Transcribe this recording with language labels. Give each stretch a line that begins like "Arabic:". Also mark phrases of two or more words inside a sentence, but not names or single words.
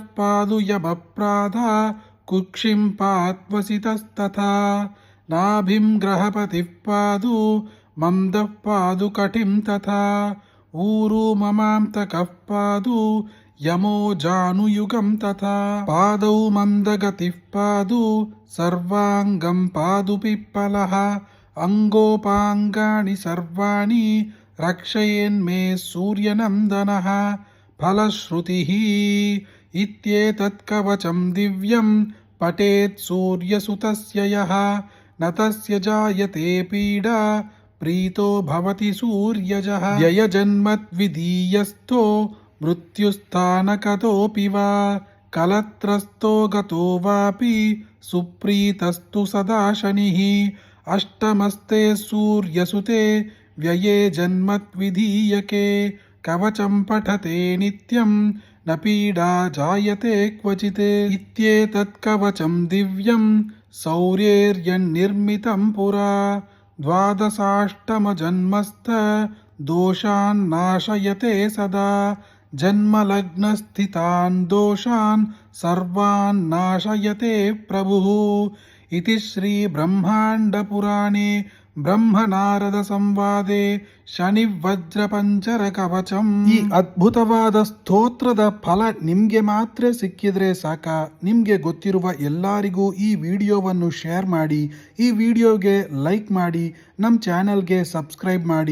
Sanskrit: ಪಾದು ಯಮಪ್ರಾದ ಕುಕ್ಷಿಂ ಪಾತ್ವಸಿತಸ್ತಥಾ ನಾಭಿಂ ಗ್ರಹಪತಿಃ ಪಾದು ಮಂದಃ ಪಾದು ಕಟಿಂ ತಥಾ ಊರು ಮಮಾಂತಕಃ ಪಾದು ಯಮೋ ಜಾನುಯುಗಂ ತಥಾ ಪಾದೌ ಮಂದಗತಿಃ ಪಾದು ಸರ್ವಾಂಗಂ ಪಾದು ಪಿಪ್ಪಲಃ ಅಂಗೋಪಾಂಗಾನಿ ಸರ್ವಾಣಿ ರಕ್ಷಯೇನ್ಮೇ ಸೂರ್ಯನಂದನಃ. ಫಲಶ್ರುತಿಃ ಇತ್ಯೇತತ್ ಕವಚಂ ದಿವ್ಯಂ ಪಠೇತ್ ಸೂರ್ಯಸುತಸ್ಯ ಯಃ ನ ತಸ್ಯ ಜಾಯತೆ ಪೀಡಾ ಪ್ರೀತೋ ಭವತಿ ಸೂರ್ಯಜಃ. ವ್ಯಯಜನ್ಮದ್ವಿಧೀಯಸ್ಥೋ ಮೃತ್ಯುಸ್ಥಾನಕತೋಪಿ ವಾ ಕಲತ್ರಸ್ಥೋ ಗತೋ ವಾಪಿ ಸುಪ್ರೀತಸ್ತು ಸದಾ ಶನಿಃ. ಅಷ್ಟಮಸ್ತೆ ಸೂರ್ಯಸುತೆ ವ್ಯಯೇ ಜನ್ಮದ್ವಿಧೀಯಕೆ ಕವಚಂ ಪಠತೆ ನಿತ್ಯಂ ನ ಪೀಡಾ ಜಾಯತೆ ಕ್ವಚಿತ್. ಇತ್ಯೇತತ್ ಕವಚಂ ದಿವ್ಯಂ ಸೌರ್ಯೇರ್ಯನ್ನಿರ್ಮಿತಂ ಪುರಾ ದ್ವಾದಶಾಷ್ಟಮಜನ್ಮಸ್ಥ ದೋಷಾನ್ ನಾಶಯತೆ ಸದಾ ಜನ್ಮಲಗ್ನಸ್ಥಿತಾನ್ ದೋಷಾನ್ ಸರ್ವಾನ್ ನಾಶಯತೆ ಪ್ರಭುಃ. ಇತಿ ಶ್ರೀ ಬ್ರಹ್ಮಾಂಡ ಪುರಾಣೇ ಬ್ರಹ್ಮನಾರದ ಸಂವಾದೆ ಶನಿ ವಜ್ರ ಪಂಚರ ಕವಚಂ.
Kannada: ಈ ಅದ್ಭುತವಾದ ಸ್ತೋತ್ರದ ಫಲ ನಿಮ್ಗೆ ಮಾತ್ರ ಸಿಕ್ಕಿದ್ರೆ ಸಾಕ. ನಿಮ್ಗೆ ಗೊತ್ತಿರುವ ಎಲ್ಲರಿಗೂ ಈ ವಿಡಿಯೋವನ್ನು ಶೇರ್ ಮಾಡಿ, ಈ ವಿಡಿಯೋಗೆ ಲೈಕ್ ಮಾಡಿ, ನಮ್ಮ ಚಾನೆಲ್ಗೆ ಸಬ್ಸ್ಕ್ರೈಬ್ ಮಾಡಿ.